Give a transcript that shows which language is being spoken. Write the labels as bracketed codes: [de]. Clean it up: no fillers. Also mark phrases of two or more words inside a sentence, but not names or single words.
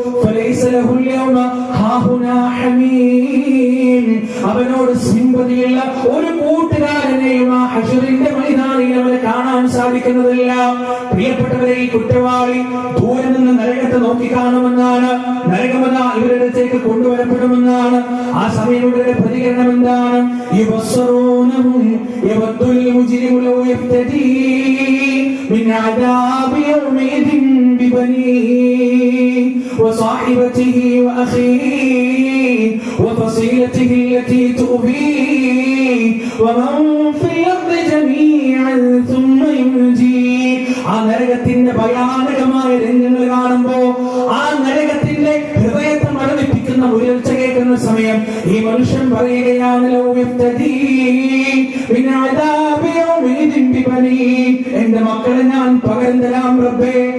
[ml] അവനോട് സിമ്പതിയുള്ള ഒരു കൂട്ടുകാരനെയും ആ ഹശറിന്റെ മൈതാനിയിൽ അവനെ കാണാൻ സാധിക്കുന്നതില്ല. പ്രിയപ്പെട്ടവരെ, ഈ കുറ്റവാളി ദൂരെ നിന്ന് നരകത്തെ നോക്കി കാണുമെന്നാണ്, നരകമത ഇവരുടെ അടുത്തേക്ക് കൊണ്ടുവരപ്പെടുമെന്നാണ്. ആ സമയം ഇവരുടെ പ്രതികരണം എന്താണ്? [ar] من عذاب يومئذ ببنيه وصاحبته وأخيه وفصيلته التي تؤويه ومن في الأرض جميعا ثم ينجيه. [ml] ആ നരകത്തിന്റെ ഭയാനകമായ രംഗങ്ങൾ കാണുമ്പോ, ആ നരകത്തിന്റെ ഹൃദയത്തെ മരണിപ്പിക്കുന്ന ഉയർച്ച കേൾക്കുന്ന സമയം ഈ മനുഷ്യൻ പറയുകയാണ്, [ar] لو يفتدي من عذاب يومئذ [ml] എന്റെ മക്കളെ ഞാൻ പകരം തരാം റബ്ബേ,